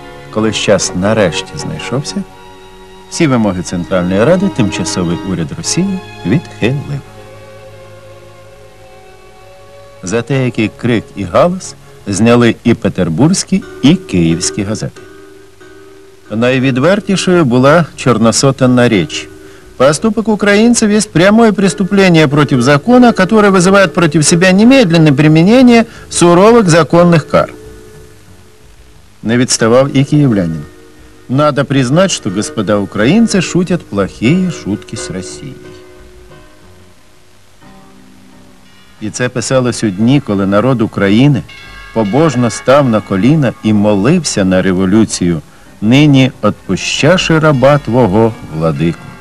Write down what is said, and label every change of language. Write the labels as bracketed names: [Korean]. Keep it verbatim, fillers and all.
[Ukrainian] Коли час нарешті знайшовся, всі вимоги Центральної Ради тимчасовий уряд Росії відхилив. За те, який крик і галас зняли і петербурзькі, і київські газети. Найвідвертішою була чорносотенна річ. [Russian] Поступок украинцев есть прямое преступление против закона, которое вызывает против себя немедленное применение суровых законных кар. [Ukrainian] Не відставав и киевлянин. [Russian] Надо признать, что господа украинцы шутят плохие шутки с Россией. [Ukrainian] І це писалось у дні, коли народ України побожно став на коліна і молився на революцію, нині [Church Slavic] отпущаши раба твого, владику.